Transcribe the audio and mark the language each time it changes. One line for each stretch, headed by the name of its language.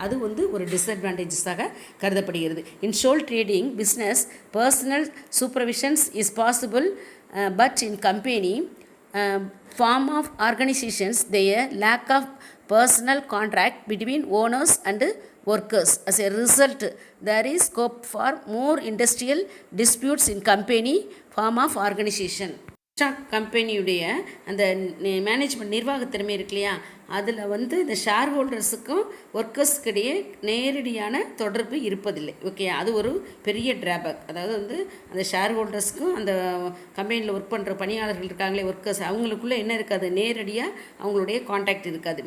Tamil: அது வந்து ஒரு டிஸ்அட்வான்டேஜஸாக கருதப்படுகிறது.
English: In sole trading business personal supervisions is possible, but in company form of organisations there lack of personal contract between owners and workers. As a result, there is scope for more industrial disputes in company form of organization.
Tamil: கம்பெனியுடைய அந்த management நிர்வாகத்திறமை இருக்கு இல்லையா, அதில் வந்து இந்த share ஹோல்டர்ஸுக்கும் ஒர்க்கர்ஸுக்கு இடையே நேரடியான தொடர்பு இருப்பதில்லை. ஓகே, அது ஒரு பெரிய டிராபேக். அதாவது வந்து அந்த ஷேர் ஹோல்டர்ஸுக்கும் அந்த கம்பெனியில் ஒர்க் பண்ணுற பணியாளர்கள் இருக்காங்களே ஒர்க்கர்ஸ், அவங்களுக்குள்ளே என்ன இருக்காது, நேரடியாக அவங்களுடைய கான்டாக்ட் இருக்காது.